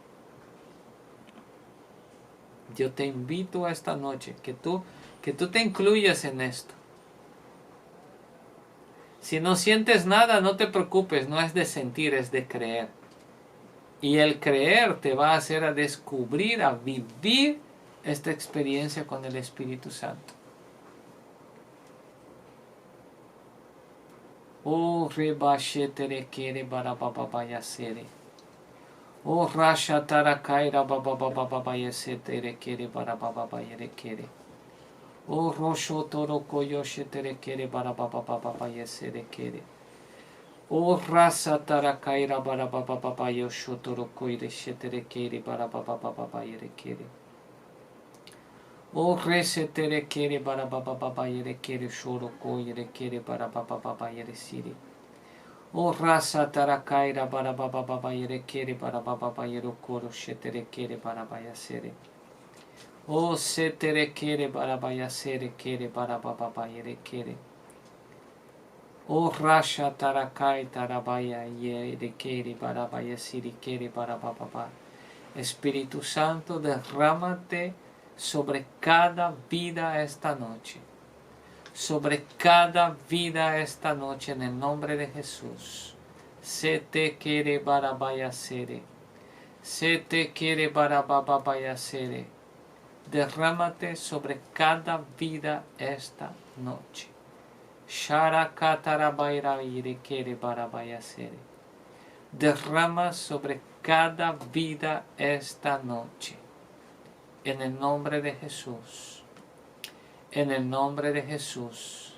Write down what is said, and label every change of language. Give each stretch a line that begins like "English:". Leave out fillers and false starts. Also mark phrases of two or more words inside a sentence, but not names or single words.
Spanish: Yo te invito a esta noche que tú te incluyas en esto. Si no sientes nada, no te preocupes, no es de sentir, es de creer. Y el creer te va a hacer a descubrir, a vivir esta experiencia con el Espíritu Santo. Oh, rebashetere kere barabababaya-sere. Oh, rashatara kaira bababababaya-setere kere barabababaya-kere. Oh, roshotoro koyoshetere kere barababababaya-sere kere. Oh, rasatara kaira barababababaya-shotoro koyoshetere kere barababababaya-kere. Oh, resetere kere barababababaya-kere shoro koyere kere barababababaya-siri. O rasa tarakaira para baba baba yere kere para baba baba yero koro shetere kere para baya sere. O setere kere para baya sere kere para baba baba yere kere. O rasha tarakai tarabaya yere kere para baya siri kere para baba baba. Espíritu Santo, derrámate sobre cada vida esta noche. Sobre cada vida esta noche en el nombre de Jesús. Se te quiere barabaya sere. Se te quiere barabaya sere. Derrámate sobre cada vida esta noche. Shara katarabaira ire quiere barabaya sere. Derrama sobre cada vida esta noche. En el nombre de Jesús. En el nombre de Jesús.